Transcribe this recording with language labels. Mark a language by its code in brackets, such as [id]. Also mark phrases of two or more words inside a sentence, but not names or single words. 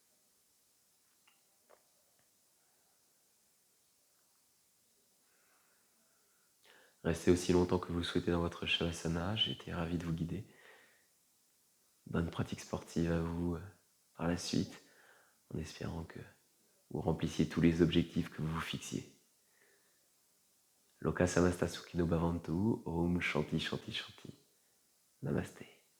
[fr] Restez aussi longtemps que vous le souhaitez dans votre Shavasana, j'ai été ravi de vous guider. Bonne pratique sportive à vous par la suite, en espérant que vous remplissiez tous les objectifs que vous vous fixiez. [sa] लोकाः समस्ताः सुखिनो भवन्तु, ॐ शान्तिः शान्तिः शान्तिः. [fr] Namasté.